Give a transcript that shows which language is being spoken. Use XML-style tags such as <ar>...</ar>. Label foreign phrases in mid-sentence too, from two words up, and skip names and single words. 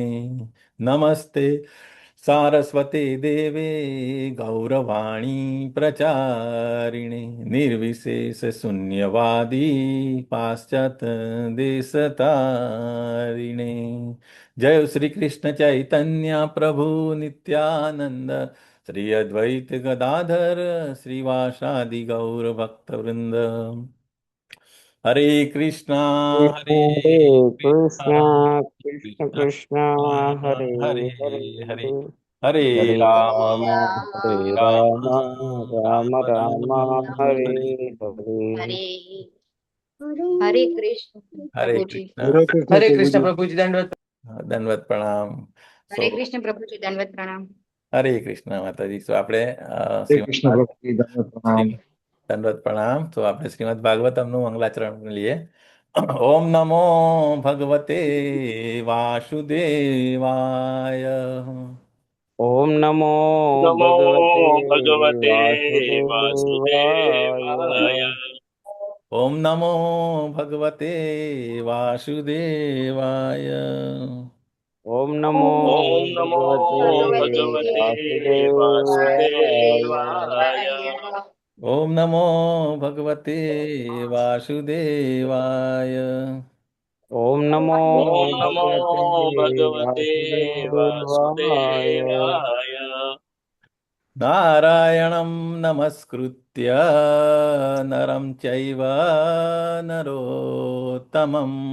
<sa>नमस्ते सारस्वते देवे गौरवाणी प्रचारिणे निर्विशेष शून्यवादी पाश्चात् देशतारिणे। जय श्री कृष्ण चैतन्य प्रभु नित्यानंद श्री अद्वैत गदाधर श्रीवासादि गौर भक्तवृंद। हरे कृष्णा हरे हरे कृष्णा कृष्णा कृष्ण कृष्ण कृष्ण कृष्णा हरे हरे हरे हरे। हरे हरे राम राम हरे हरे राम राम राम राम राम राम हरे हरे हरे। हरे हरे कृष्ण हरे</sa> <hi>प्रभु जी। कृष्ण। हरे कृष्ण हरे कृष्ण प्रभुजी। प्रभु जी, दंडवत दंडवत प्रणाम. हरे सो कृष्ण प्रभु जी, दंडवत प्रणाम। हरे कृष्ण माताजी.</hi> <gu>સો આપણે</gu> <hi>हरे</hi> <gu>શ્રીમદ</gu> <hi>कृष्ण प्रभुजी, दंडवत प्रणाम। दंडवत प्रणाम.</hi> <gu>तो આપણે શ્રીમદ ભાગવતમનું મંગલાચરણ લઈએ.</gu> <sa>ओम नमो भगवते वासुदेवाय. ओम नमो नमो भगवते भगवते वासुदेवाय। वासुदेवाय। ओम नमो भगवते वासुदेवाय. ओम नमो ॐ नमो भगवते भगवते भगवते वासुदेवाय। वासुदेवाय। ओम नमो भगवते वासुदेवाय. ओम नमो ॐ नमो भगवते भगवते वासुदेवाय। वासुदेवाय। नारायणं नमस्कृत्य नरं चैव नरोत्तमम्</sa>